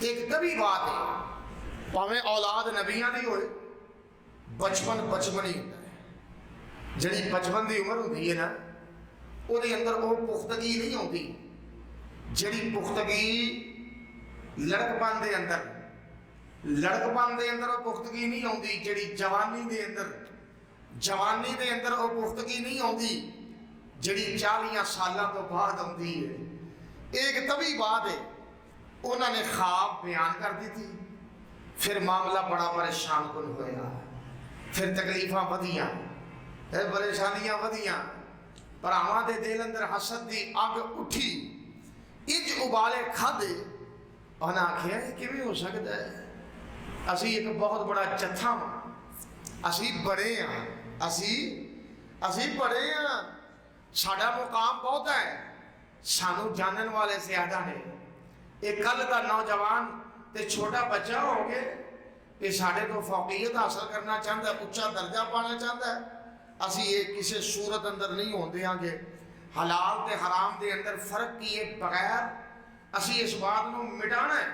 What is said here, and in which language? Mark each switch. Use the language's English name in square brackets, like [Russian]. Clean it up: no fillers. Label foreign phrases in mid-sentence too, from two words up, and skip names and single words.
[Urdu] ایک طبی بات ہے، [Punjabi] پاویں اولاد نبیاں دی ہوئے، بچپن ہی ہوتا ہے، جڑی بچپن دی عمر ہوتی ہے نا وہ دے اندر وہ پختگی نہیں ہوتی جڑی پختگی لڑکپن دے اندر وہ پختگی نہیں ہوتی، جڑی جوانی دے اندر وہ پختگی نہیں ہوتی جڑی 40 سالاں تو بعد ہوتی ہے۔ ایک طبی بات ہے، [Urdu] انہوں نے خواب بیان کر دی تھی، [Punjabi] پھر معاملہ بڑا پریشان کن ہویا، پھر تکلیفاں ودیاں، پھر پریشانیاں ودیاں، بھراواں دے دل اندر حسد دی اگ اٹھی، انج ابالے کھادے، انہاں آکھیا کہ کیویں ہو سکتا ہے، اسی ایک بہت بڑا جتھا ہاں، اسی بڑے ہاں، اسی بڑے ہاں، ساڈا مقام بہت ہے، سانو جانن والے زیادہ نے، ایک کل دا نوجوان تے چھوٹا بچہ ہو گئے، یہ ساڑھے تو فوقیت حاصل کرنا چاہتا ہے، اچھا درجہ پانا چاہتا ہے، اسی یہ کسی صورت اندر نہیں ہوندے ہاں گے، حلال تے حرام دے اندر فرق کیے بغیر اسی اس بات نو مٹانا ہے۔